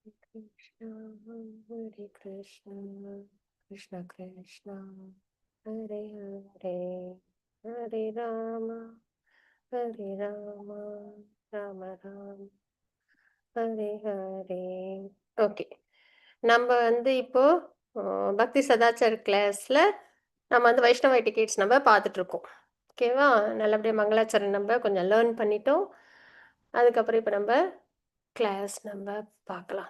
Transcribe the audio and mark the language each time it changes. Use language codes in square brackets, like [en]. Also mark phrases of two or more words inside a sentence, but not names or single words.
[sa] कृष्ण, हरे कृष्ण, कृष्ण कृष्ण, हरे हरे, हरे राम, हरे राम, राम राम, हरे हरे. [ta] ஓகே, நம்ம இப்போ பக்தி சதாச்சார் கிளாஸ்ல நம்ம வைஷ்ணவ எட்டிகேட்ஸ் நம்ம பார்த்துட்டு இருக்கோம். ஓகேவா? நல்லபடியா மங்களாச்சரணம் நம்ம கொஞ்சம் லேர்ன் பண்ணிட்டோம். அதுக்கப்புறம் இப்போ நம்ம கிளாஸ் நம்ம பார்க்கலாம்.